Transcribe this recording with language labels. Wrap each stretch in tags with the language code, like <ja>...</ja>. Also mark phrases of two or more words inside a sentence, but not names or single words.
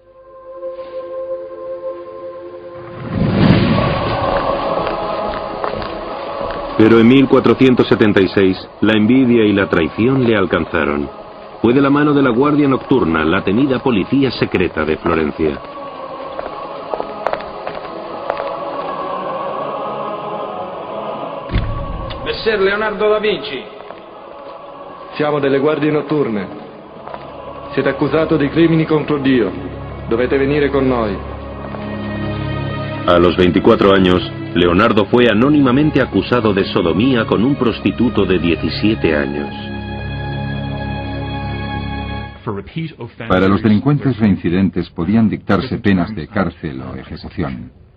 <es>Pero en 1476, la envidia y la traición le alcanzaron. Fue de la mano de la Guardia Nocturna, la temida policía secreta de Florencia.</es> <it>Messer Leonardo da Vinci. Siamo delle guardie notturne. Siete accusato di crimini contro Dio. Dovete venire con noi.</it> <es>A los 24 años, Leonardo fue anónimamente acusado de sodomía con un prostituto de 17 años. Para los delincuentes reincidentes podían dictarse penas de cárcel o ejecución.</es>